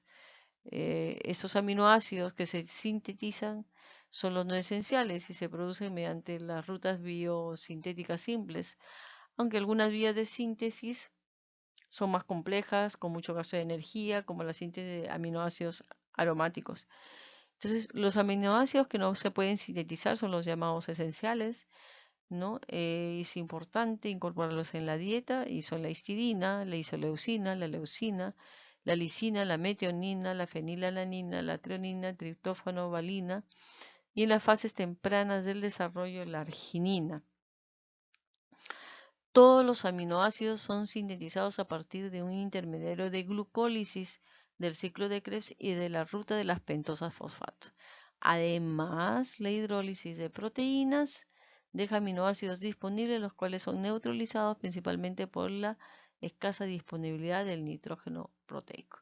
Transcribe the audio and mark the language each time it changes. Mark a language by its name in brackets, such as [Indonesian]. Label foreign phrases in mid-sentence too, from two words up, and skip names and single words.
[Spanish] Esos aminoácidos que se sintetizan son los no esenciales y se producen mediante las rutas biosintéticas simples, aunque algunas vías de síntesis son más complejas, con mucho gasto de energía, como la síntesis de aminoácidos aromáticos. Entonces, los aminoácidos que no se pueden sintetizar son los llamados esenciales, ¿no? Es importante incorporarlos en la dieta y son la histidina, la isoleucina, la leucina, la lisina, la metionina, la fenilalanina, la treonina, triptófano, valina y en las fases tempranas del desarrollo la arginina. Todos los aminoácidos son sintetizados a partir de un intermediario de glucólisis del ciclo de Krebs y de la ruta de las pentosas fosfato. Además, la hidrólisis de proteínas deja aminoácidos disponibles, los cuales son neutralizados principalmente por la escasa disponibilidad del nitrógeno proteico.